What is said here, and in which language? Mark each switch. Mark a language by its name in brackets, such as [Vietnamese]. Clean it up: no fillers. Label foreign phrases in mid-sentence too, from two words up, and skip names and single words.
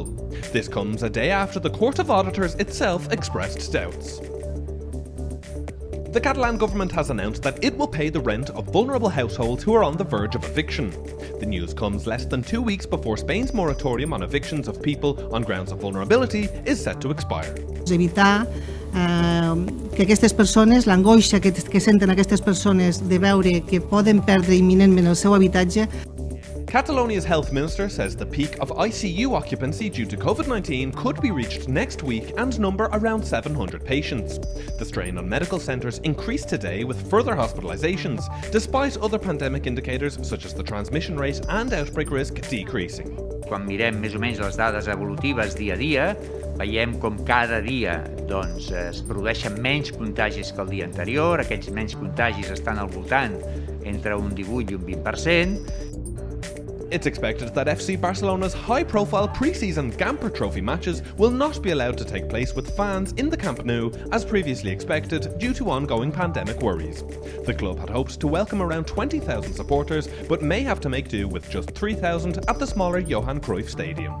[English] This comes a day after the Court of Auditors itself expressed doubts. The Catalan government has announced that it will pay the rent of vulnerable households who are on the verge of eviction. The news comes less than 2 weeks before Spain's moratorium on evictions of people on grounds of vulnerability is set to expire. [Catalan] Evitar que aquestes persones, l'angoixa que senten aquestes persones de veure que poden perdre imminentment el seu habitatge. [English] Catalonia's health minister says the peak of ICU occupancy due to COVID-19 could be reached next week and number around 700 patients. The strain on medical centres increased today with further hospitalisations, despite other pandemic indicators such as the transmission rate and outbreak risk decreasing. [Catalan] Quan mirem més o menys les dades evolutives dia a dia, veiem com cada dia es produeixen menys contagis que el dia anterior. Aquests menys contagis estan al voltant entre un 18 i un 20%. [English] It's expected that FC Barcelona's high-profile preseason Gamper Trophy matches will not be allowed to take place with fans in the Camp Nou as previously expected due to ongoing pandemic worries. The club had hoped to welcome around 20,000 supporters but may have to make do with just 3,000 at the smaller Johan Cruyff Stadium.